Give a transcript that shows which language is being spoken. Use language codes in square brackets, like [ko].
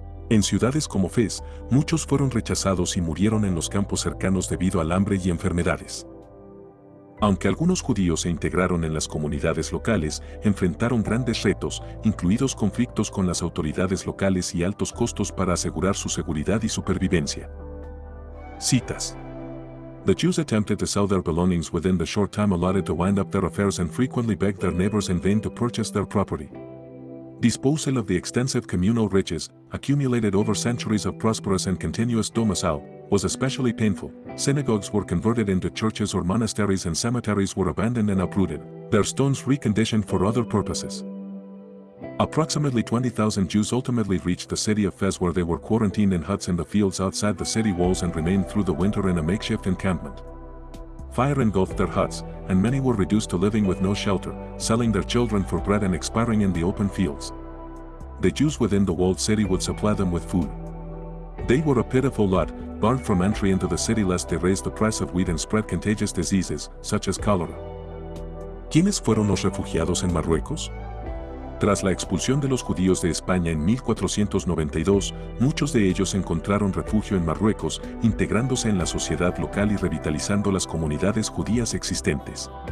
[es] En ciudades como Fez, muchos fueron rechazados y murieron en los campos cercanos debido al hambre y enfermedades. Aunque algunos judíos se integraron en las comunidades locales, enfrentaron grandes retos, incluidos conflictos con las autoridades locales y altos costos para asegurar su seguridad y supervivencia. Citas. [en] The Jews attempted to sell their belongings within the short time allotted to wind up their affairs and frequently begged their neighbors in vain to purchase their property. Disposal of the extensive communal riches, accumulated over centuries of prosperous and continuous domicile, was especially painful. Synagogues were converted into churches or monasteries and cemeteries were abandoned and uprooted, their stones reconditioned for other purposes. Approximately 20,000 Jews ultimately reached the city of Fez where they were quarantined in huts in the fields outside the city walls and remained through the winter in a makeshift encampment. Fire engulfed their huts, and many were reduced to living with no shelter, selling their children for bread and expiring in the open fields. The Jews within the walled city would supply them with food. They were a pitiful lot, barred from entry into the city lest they raise the price of wheat and spread contagious diseases, such as cholera. [es] ¿Quiénes fueron los refugiados en Marruecos? Tras la expulsión de los judíos de España en 1492, muchos de ellos encontraron refugio en Marruecos, integrándose en la sociedad local y revitalizando las comunidades judías existentes.